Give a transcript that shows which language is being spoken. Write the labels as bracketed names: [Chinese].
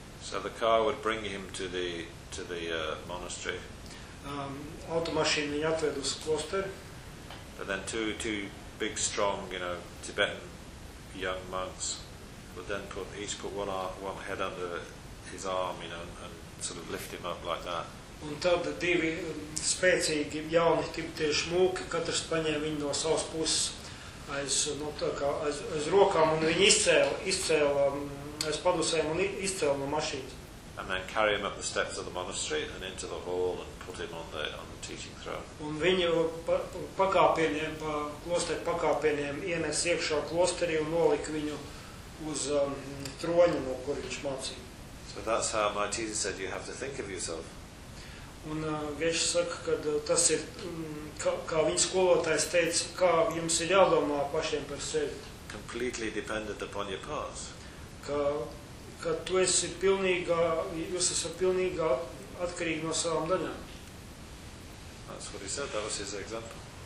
[English] So the car would bring him to the monastery. [Latvian] Automašīna viņu atved uz klosteri. [English] But then two big strong, you know, Tibetan young monks would then put one head under his arm, you know, and sort of lift him up like that. [Latvian] Un tad divi spēcīgi jauni tibetieši mūki, katrs paņēma viņu no savas puses aiz rokām un viņu izcēla aiz padusēm un izcēla no mašīnas. [English] And then carry him up the steps of the monastery and into the hall and put him on the teaching throne. [Latvian] Un viņu pakāpieniem, pa klosteri pakāpieniem ienes iekšā klosterī un nolika viņu uz troņu, no kur viņš mācīja. [English] So that's how my teacher said you have to think of yourself. [Latvian] Un Geš saka, ka tas ir, kā viņa skolotājs teica, kā jums ir jādomā pašiem par sevi. [English] Completely dependent upon your parts. [Latvian] Ka tu esi pilnīgā atkarīgi no savām daļām. [English] That's what he said, that was his example.